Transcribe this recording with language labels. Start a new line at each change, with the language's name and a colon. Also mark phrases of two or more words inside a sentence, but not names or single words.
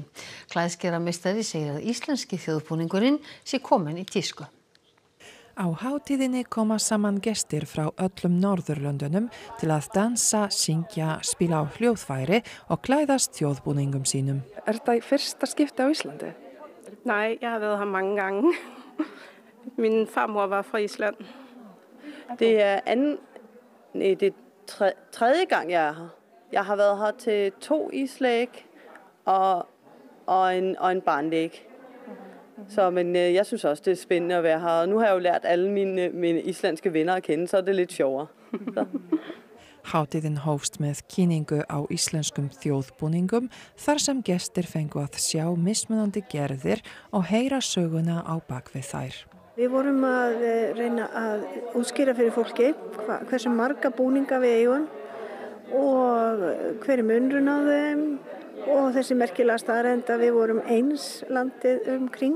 Icelandic: Klæðskerameistari segir að íslenski þjóðbúningurinn sé kominn í tísku. Á hátíðinni koma saman gestir frá öllum Norðurlöndunum til að dansa, syngja, spila á hljóðfæri og klæðast þjóðbúningum sínum. Þetta fyrsta skipti á Íslandi?
Danish: Nej, jeg har været her mange gange. Min farmor var fra Island. Det er tredje gang, jeg er her. Jeg har været her til 2 islæg og en barnlæg. Men jeg synes også, det er spændende at være her. Og nu har jeg jo lært alle mine islandske venner at kende, så er det lidt sjovere.
Icelandic: Hátíðin hófst með kynningu á íslenskum þjóðbúningum þar sem gestir fengu að sjá mismunandi gerðir og heyra söguna á bakvið þær. Við vorum að reyna að útskýra fyrir fólki hversu marga búninga við eigum og hver munurinn á þeim og þessi merkilega staðreynd að við vorum eins landið kring.